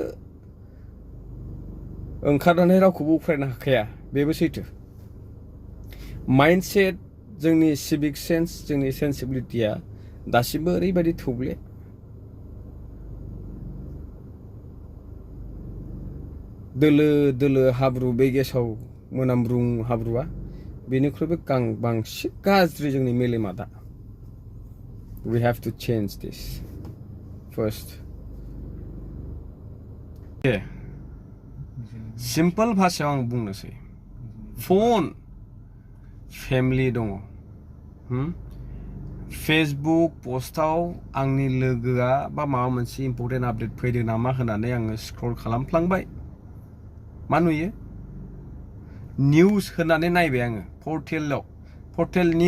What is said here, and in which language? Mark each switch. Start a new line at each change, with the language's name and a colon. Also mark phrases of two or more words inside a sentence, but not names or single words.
Bodo: ओंखारनानै रावखौबो उफ्रायनो हाखाया बेबो सैथो माइन्डसेट जोंनि
English: civic sense
Bodo: जोंनि सेन्सिबिलिटिया दासिमबो ओरैबायदि थौले दोलो हाब्रु बे गेसाव मोनामब्रुं हाब्रुआ बेनिख्रुइबो बांसिन गाज्रि जोंनि मेलेमा दा
English: we have to change this first
Bodo: सिम्पल भाषायाव आं बुंनोसै फन फेमिलि दङ फेसबुक पस्टआव आंनि लोगोआ बा माबा मोनसे
English: important update
Bodo: फैदों नामा होननानै आङो स्क्रल खालामफ्लांबाय मा नुयो निउस होननानै नायबाय आङो पर्टेल